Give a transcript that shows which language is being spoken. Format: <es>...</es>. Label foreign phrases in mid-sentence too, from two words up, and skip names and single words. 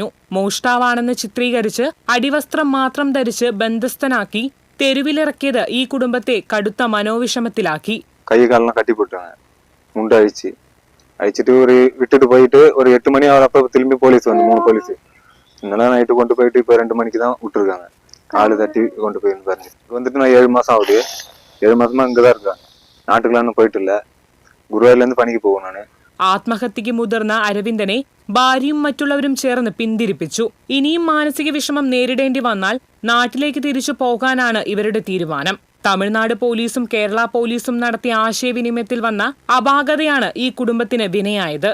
<ml>മോഷ്ടാവാണെന്ന് ചിത്രീകരിച്ച് അടിവസ്ത്രം മാത്രം ധരിച്ച് ബന്ധസ്ഥനാക്കി തെരുവിലിറക്കിയത് ഈ കുടുംബത്തെ കടുത്ത മനോവിഷമത്തിലാക്കി. കൈ കാലിനെ കട്ടിപ്പൊട്ടാണ്, മുണ്ട് അഴിച്ചിട്ട് വിട്ടിട്ട് പോയിട്ട് ഒരു 8 മണി ആവുന്നപ്പോ തിരുമ്പി പോലീസ് വന്നു. 3 പോലീസ് ഇന്നലെ നൈറ്റ് കൊണ്ടുപോയിട്ട്</ml> <ta>இப்போ 2 மணிக்கு தான் விட்டுருக்காங்க. காலு தட்டி கொண்டு போயின்னு பாருங்க. வந்துட்டு நான் 7 மாசம் ஆகுது. 7 மாசமா இங்கதான் இருக்கேன்.</ta> <ml>നാട്ടിലൊന്നും പോയിട്ടില്ല. ഗുരുവായൂരിൽ പണിക്ക് പോകും ഞാൻ. ആത്മഹത്യക്ക് മുതിർന്ന അരവിന്ദനെ ഭാര്യയും മറ്റുള്ളവരും ചേർന്ന് പിന്തിരിപ്പിച്ചു. ഇനിയും മാനസിക വിഷമം നേരിടേണ്ടി വന്നാൽ നാട്ടിലേക്ക് തിരിച്ചു പോകാനാണ് ഇവരുടെ തീരുമാനം. തമിഴ്നാട് പോലീസും കേരള പോലീസും നടത്തിയ ആശയവിനിമയത്തിൽ വന്ന അപാകതയാണ് ഈ കുടുംബത്തിന് വിനയായത്.</ml>